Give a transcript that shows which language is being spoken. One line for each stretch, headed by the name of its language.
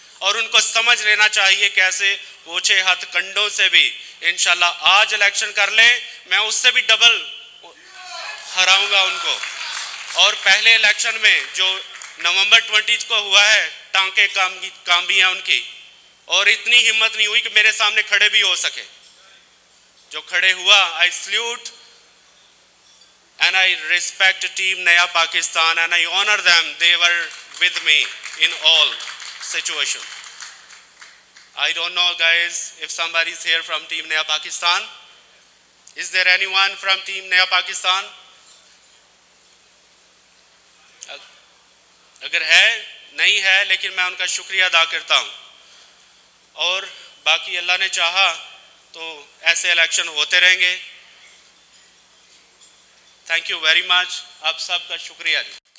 Hindi: और उनको समझ लेना चाहिए कैसे ओछे हाथ कंडों से भी इंशाल्लाह आज इलेक्शन कर लें, मैं उससे भी डबल हराऊंगा उनको। और पहले इलेक्शन में जो नवंबर 20 को हुआ है, टांके काम भी हैं उनकी, और इतनी हिम्मत नहीं हुई कि मेरे सामने खड़े भी हो सके। जो खड़े हुआ,
English: I salute and I respect team Naya Pakistan and I honor them. They were with me in all situations. I don't know guys if somebody is here from team Naya Pakistan. Is there anyone from team Naya Pakistan?
Hindi: अगर है, नहीं है, लेकिन मैं उनका शुक्रिया अदा करता हूँ। और बाकी अल्लाह ने चाहा तो ऐसे इलेक्शन होते रहेंगे।
English: thank you very much,
Hindi: आप सबका शुक्रिया जी।